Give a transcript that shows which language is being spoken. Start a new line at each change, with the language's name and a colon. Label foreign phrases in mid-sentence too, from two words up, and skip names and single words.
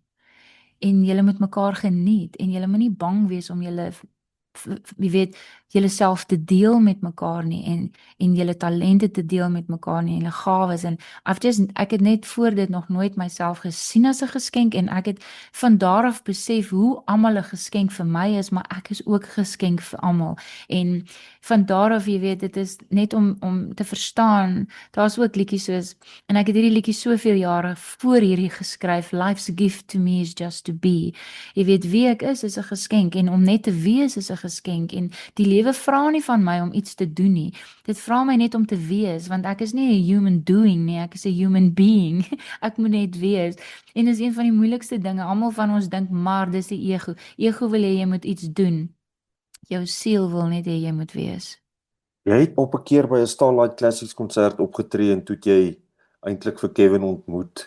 Afrikaans: En julle moet mekaar geniet en julle moenie bang wees om julle wie weet julle self te deel met mekaar nie en julle talente te deel met mekaar nie en julle gawes en ek het net voor dit nog nooit myself gesien as 'n geskenk en ek het van daar af besef hoe almal 'n geskenk vir my is, maar ek is ook 'n geskenk vir almal. En van daar af, jy weet, dit is net om te verstaan, daar's ook liedjies soos en ek het hierdie liedjie soveel jare voor hierdie geskryf,
English: Life's gift to me is just to be.
Afrikaans: Jy weet wie ek is 'n geskenk en om net te wees is 'n geskenk en die lewe vra nie van my om iets te doen nie. Dit vra my net om te wees want ek is nie 'n
English: human doing
Afrikaans: nie, ek is 'n
English: human being.
Afrikaans: Ek moet net wees. En dis een van die moeilikste dinge. Almal van ons dink maar dis die ego. Ego wil hê jy moet iets doen. Jou siel wil net hê jy moet wees. Jy het op 'n keer by 'n Starlight Classics konsert opgetree en toe het jy eintlik vir Kevin ontmoet.